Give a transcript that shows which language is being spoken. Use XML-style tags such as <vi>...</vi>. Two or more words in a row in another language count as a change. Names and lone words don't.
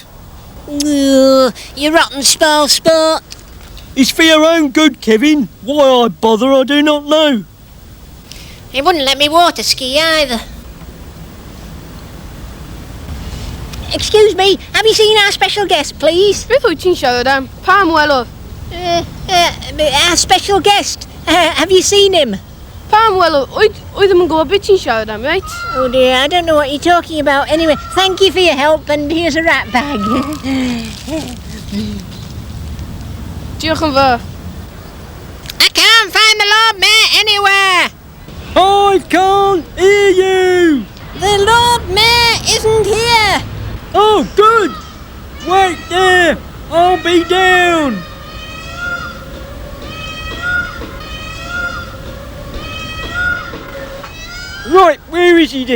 <en>Ugh, you rotten spoil sport. It's for your own good, Kevin. Why I bother, I do not know. He wouldn't let me water ski either. Excuse me, have you seen our special guest, please?</en> <cy>Beth wyt ti'n siarad am? Pam welodd?</cy> <en>Our special guest. Have you seen him?</en> <cy>Pam welodd? Oedd ddim yn gwybod beth ti'n siarad am,</cy> <en>right? Oh dear, I don't know what you're talking about. Anyway, thank you for your help, and here's a rat bag.</en> <cy>Diolch yn fawr.</cy> <en>I can't find the Lord Mayor anywhere. I can't hear you. The Lord Mayor isn't here. Oh, good. Wait there. I'll be down. Right, where is he then?</en>